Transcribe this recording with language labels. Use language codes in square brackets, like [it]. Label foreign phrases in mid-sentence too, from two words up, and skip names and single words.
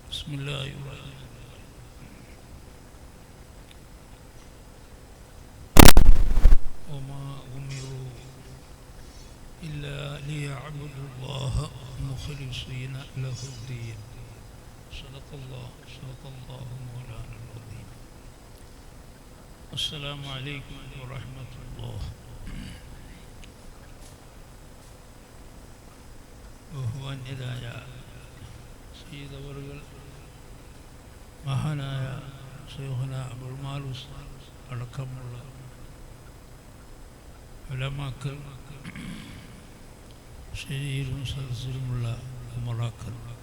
[ar] بسم الله الرحمن الرحيم وما أمروا إلا ليعبدوا الله مخلصين له الدين صدق الله مولانا العظيم. السلام عليكم ورحمة الله. [ml] ബഹുമാന്യരായ സയ്യിദവറുകൾ, മഹാനായ ശൈഖുന അബ്ദുൽ മാൽ ഉസ്താദ് അടക്കമുള്ള ഉലമാക്കൾ, ശരീരും സദസ്സിലുമുള്ള ഉമറാക്കൾ,